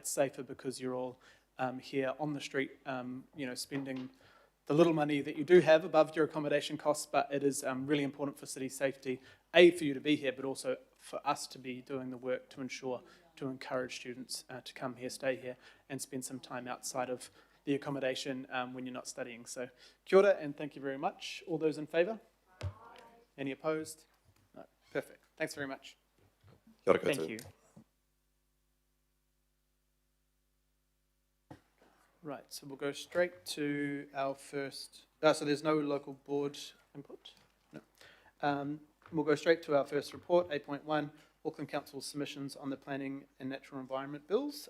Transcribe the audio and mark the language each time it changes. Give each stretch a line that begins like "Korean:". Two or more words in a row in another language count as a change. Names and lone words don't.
English: It's safer because you're all here on the street, spending the little money that you do have above your accommodation costs, but it is really important for city safety, for you to be here, but also for us to be doing the work to encourage students to come here, stay here, and spend some time outside of the accommodation when you're not studying.
Māori: So kia ora,
English: and thank you very much. All those in favour? Any opposed? No. Perfect. Thanks very much.
Māori: Kia ora koutou.
English: Thank you. Right, so we'll go straight to our first, so there's no local board input? No. We'll go straight to our first report, 8.1, Auckland Council's submissions on the planning and natural environment bills.